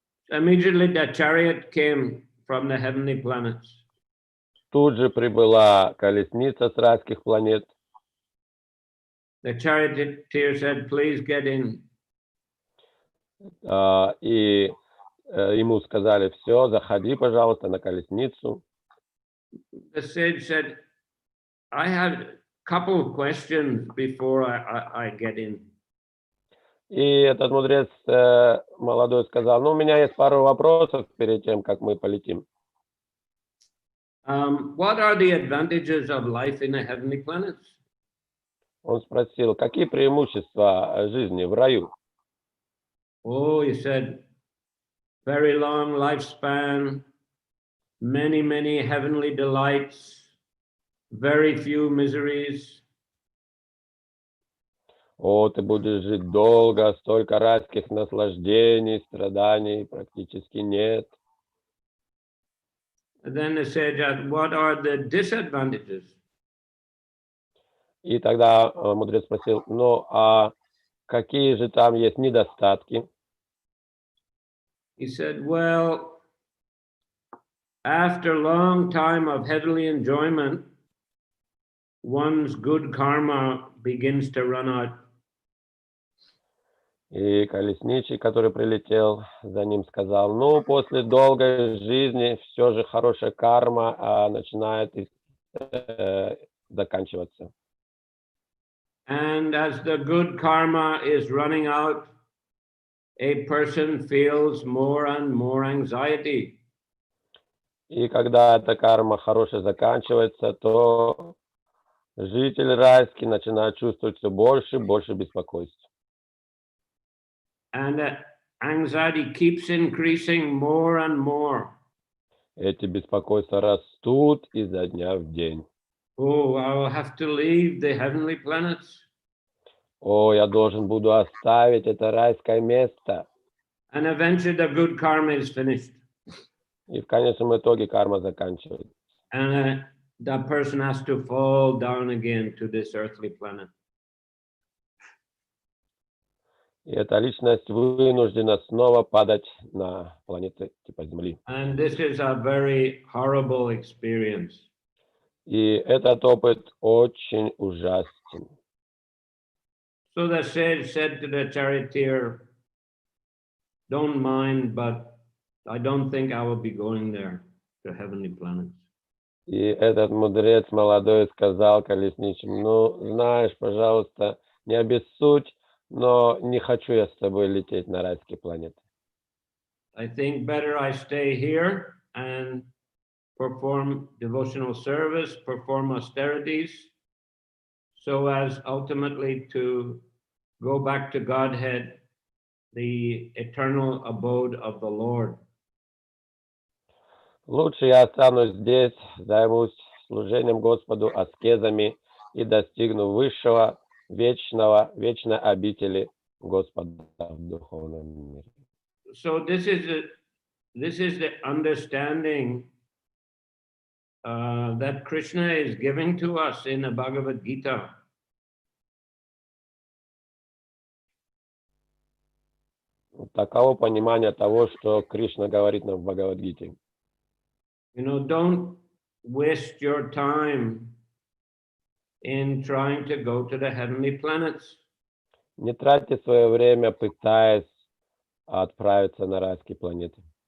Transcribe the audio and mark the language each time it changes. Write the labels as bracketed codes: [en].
[en] Immediately the chariot came from the heavenly planets. [ru] Тут же прибыла колесница с райских планет. [en] The charioteer said, please get in. [ru] И ему сказали: все, заходи, пожалуйста, на колесницу. [en] The sage said, I have a couple of questions before I get in. [ru] И этот мудрец молодой сказал: ну, у меня есть пару вопросов перед тем, как мы полетим. [en] What are the advantages of life in the heavenly planets? [ru] Он спросил: какие преимущества жизни в раю? [en] Oh, he said, very long lifespan, many heavenly delights, very few miseries. [ru] О, ты будешь жить долго, столько райских наслаждений, страданий практически нет. [en] And then the sage asked, what are the disadvantages? [ru] И тогда мудрец спросил: ну, а какие же там есть недостатки? [en] He said, well, after a long time of heavenly enjoyment, one's good karma begins to run out. [ru] И колесничий, который прилетел за ним, сказал: ну, после долгой жизни все же хорошая карма начинает заканчиваться. [en] And as the good karma is running out, a person feels more and more anxiety. [ru] И когда эта карма хорошая заканчивается, то житель райский начинает чувствовать все больше и больше беспокойства. [en] And anxiety keeps increasing more and more. [ru] Эти беспокойства растут изо дня в день. [en] Oh, I will have to leave the heavenly planets. [ru] О, я должен буду оставить это райское место. [en] And eventually the good karma is finished. [ru] И в конечном итоге карма заканчивается. [en] And that person has to fall down again to this earthly planet. [ru] И эта личность вынуждена снова падать на планеты типа Земли. [en] And this is a very horrible experience. [ru] И этот опыт очень ужасен. [en] So the sage said to the charioteer, don't mind, but I don't think I will be going there, to heavenly planets. [ru] И этот мудрец молодой сказал колесничим: ну, знаешь, пожалуйста, не обессудь, но не хочу я с тобой лететь на райские планеты. [en] I think better I stay here and perform devotional service, perform austerities, so as ultimately to go back to Godhead, the eternal abode of the Lord. [ru] Лучше я останусь здесь, займусь служением Господу, аскезами и достигну высшего, вечной обители Господа в духовном мире. [en] So this is the understanding that Krishna is giving to us in the Bhagavad Gita. [ru] Таково понимание того, что Кришна говорит нам в Бхагавад-гите. [en] You know, don't waste your time in trying to go to the heavenly planets. [ru] Не тратьте свое время, пытаясь отправиться на райские планеты.